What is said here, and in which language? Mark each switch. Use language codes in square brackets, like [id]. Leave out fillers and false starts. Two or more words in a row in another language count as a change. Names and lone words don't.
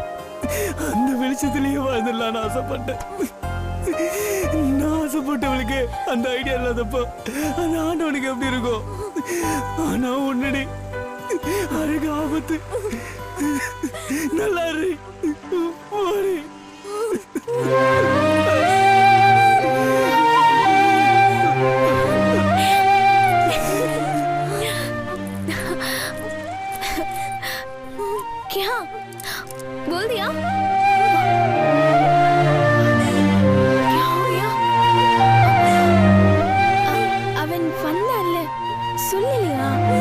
[ta] அந்த வெளிச்சத்திலேயே வாழ்ந்துடலான்னு ஆசைப்பட்டேன். நான் ஆசைப்பட்டவளுக்கு அந்த ஐடியா இல்லாதப்போ அந்த ஆண்டவனுக்கு எப்படி இருக்கும்? ஆனா உன்னடி அழகு ஆபத்து. நல்லா இரு. [hi] क्या बोल दिया? क्या हो गया? [ta] அவன் வந்தான்ல, சொல்லலையா?